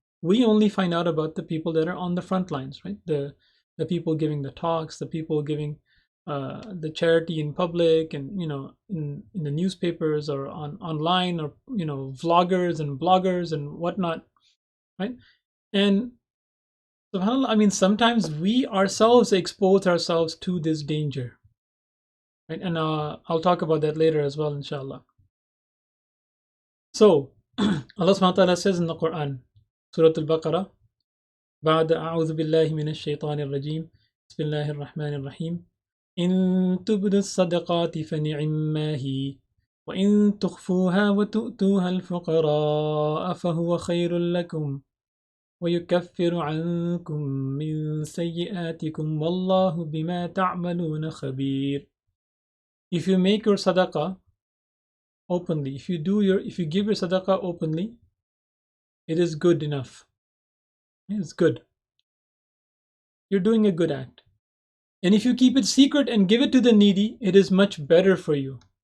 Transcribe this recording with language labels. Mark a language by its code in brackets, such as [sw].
[en] We only find out about the people that are on the front lines, right? The people giving the talks, the people giving the charity in public, and in the newspapers or online, or vloggers and bloggers and whatnot, right? And subhanallah, I mean, sometimes we ourselves expose ourselves to this danger, right? And I'll talk about that later as well, inshallah. So Allah subhanahu wa ta'ala says in the Quran, Surah Al-Baqarah, [ar] بعد أعوذ بالله من الشيطان الرجيم بسم الله الرحمن الرحيم إن تبدوا الصدقات فنعما هي وإن تخفوها وتؤتوها الفقراء فهو خير لكم ويكفر عنكم من سيئاتكم والله بما تعملون خبير. [en] If you make your sadaqah openly, if you give your sadaqah openly, it is good enough. It's good. You're doing a good act. And if you keep it secret and give it to the needy, it is much better for you.